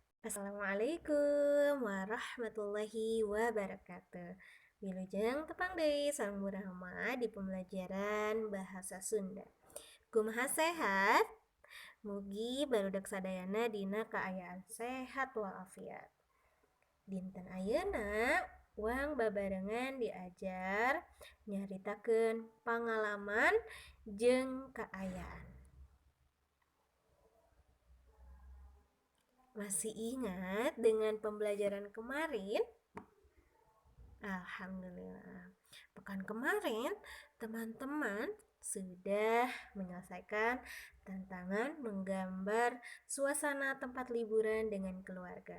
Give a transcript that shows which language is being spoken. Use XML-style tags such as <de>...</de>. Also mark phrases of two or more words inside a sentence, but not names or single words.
<ar>السلام عليكم ورحمة الله وبركاته.</ar> <su>Wilujeng tepang deui samurama di pembelajaran bahasa Sunda. Kumaha sehat? Mugi barudak sadayana dina kaayaan sehat walafiat. Dinten ayeuna uang babarengan diajar nyaritakeun pangalaman jeung kaayaan.</su> <id>Masih ingat dengan pembelajaran kemarin? Alhamdulillah. Pekan kemarin, teman-teman sudah menyelesaikan tantangan menggambar suasana tempat liburan dengan keluarga.</id>